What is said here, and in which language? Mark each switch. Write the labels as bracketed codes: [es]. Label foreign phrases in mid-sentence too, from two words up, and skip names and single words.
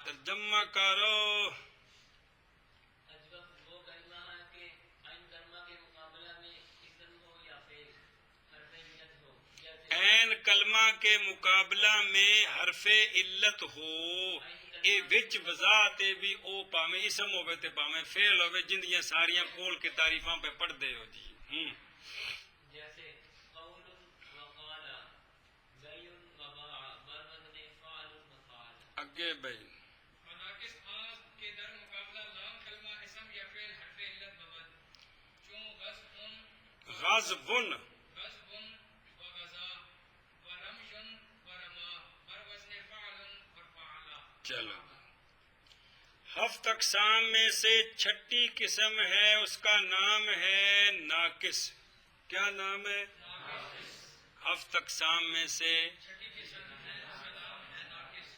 [ur] ترجمہ کرو. اجوف وہ کلمہ ہے کہ عین کلمہ کے مقابلہ میں اسم ہو یا فعل حرف علت ہو، جیسے عین کلمہ کے مقابلہ میں حرف علت ہو. [pa] اے وچ وضاحت بھی او پاویں اسم ہوے تے پاویں فعل ہوے جندیاں ساریاں کھول کے تعریفاں پہ پڑھ دے ہو جی. [ur] جیسے قول و قال، بیع و باع، [fa] بر وزن فعل و فعل. [pa] اگے بھائی [fa] اور ناقص آز کے در مقابلہ لام کلمہ اسم یا فعل حرف علت بود، چون غضبن غضب و غزا و رمش و رما، بر وزن فعل اور فعلا. [ur] چلو. ہفت اقسام میں سے چھٹی قسم ہے، اس کا نام ہے ناقص. کیا نام ہے؟ ہفت اقسام میں سے چھٹی قسم ہے اس کا نام ہے ناقص.